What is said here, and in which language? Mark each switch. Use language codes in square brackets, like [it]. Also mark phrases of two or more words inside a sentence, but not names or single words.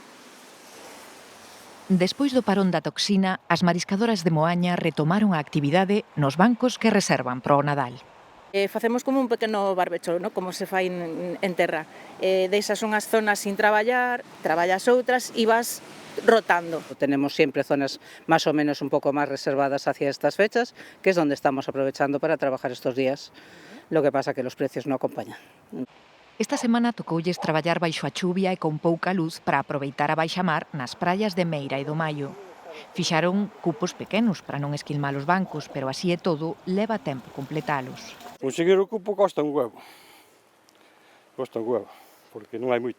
[gl] Despois do parón da toxina, as mariscadoras de Moaña retomaron a actividade nos bancos que reservan para o Nadal. Facemos como un pequeno barbecho, ¿no? Como se fai en terra. Deixas unhas zonas sin traballar, traballas outras e vas rotando. [es] Tenemos siempre zonas más o menos un poco más reservadas hacia estas fechas, que es donde estamos aprovechando para trabajar estos días. Lo que pasa que los precios no acompañan. [gl] Esta semana tocoulles traballar baixo a chuvia e con pouca luz para aproveitar a baixamar nas praias de Meira e do Maio. Fixaron cupos pequenos para non esquilmar os bancos, pero así e todo, leva tempo completalos. Conseguir o cupo costa un huevo. Costa un huevo, porque non hai moito.